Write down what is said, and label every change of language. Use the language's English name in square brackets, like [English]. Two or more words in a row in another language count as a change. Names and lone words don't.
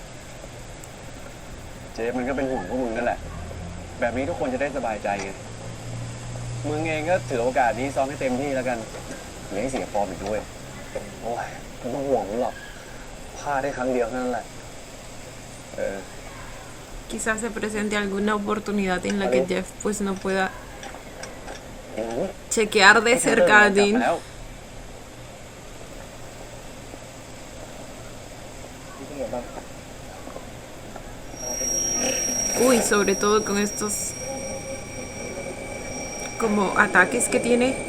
[Thai] เจ๊มันก็เป็นห่วงพวกมึงนั่นแหละ แบบนี้ทุกคนจะได้สบายใจไง มึงเองก็ถือโอกาสนี้ซ้อมให้เต็มที่แล้วกันอย่าให้เสียฟอร์มอีกด้วย โอ้ยไม่ต้องห่วงมึงหรอกพลาดได้ครั้งเดียวเท่านั้นแหละ [Spanish] Quizás se presente alguna oportunidad en la que Jeff pues no pueda chequear de cerca a Dean. Uy, sobre todo con estos como ataques que tiene.